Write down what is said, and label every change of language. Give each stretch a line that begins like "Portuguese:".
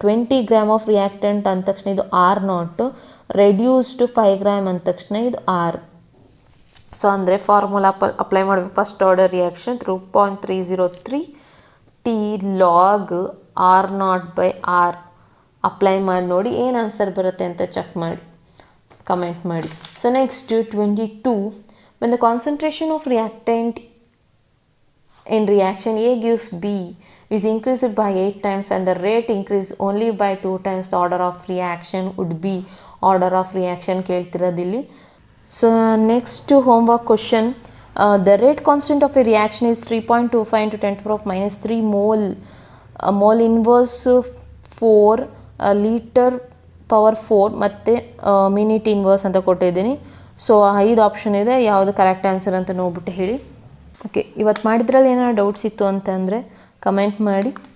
Kannada: 20 grams of reactant ಅಂದ ತಕ್ಷಣ ಇದು R0, ರೆಡ್ಯೂಸ್ ಟು 5 grams ಅಂದ ತಕ್ಷಣ ಇದು R. ಸೊ ಅಂದರೆ ಫಾರ್ಮುಲಾ ಅಪ್ಲೈ ಮಾಡಬೇಕು. First order reaction 3.303 T log R0/R apply ಮಾಡಿ ನೋಡಿ ಏನು ಆನ್ಸರ್ ಬರುತ್ತೆ ಅಂತ ಚೆಕ್ ಮಾಡಿ, ಕಮೆಂಟ್ ಮಾಡಿ.
English: So next 22, when the concentration of reactant in reaction A gives B is increased by 8 times and the rate increase only by 2 times, the order of reaction would be.
Kannada: Order of reaction ಕೇಳ್ತಿರೋದಿಲ್ಲಿ. So next homework question.
English: the rate constant of a reaction is 3.25 × 10⁻³ mole inverse 4 L/4 ಮತ್ತು minute inverse
Kannada: ಅಂತ ಕೊಟ್ಟಿದ್ದೀನಿ. So 5 option ಇದೆ, ಯಾವುದು correct answer ಅಂತ ನೋಡ್ಬಿಟ್ಟು ಹೇಳಿ. Okay, ಇವತ್ತು ಮಾಡಿದ್ರಲ್ಲಿ ಏನಾದ್ರು ಡೌಟ್ಸ್ ಇತ್ತು ಅಂತಂದರೆ ಕಮೆಂಟ್ ಮಾಡಿ.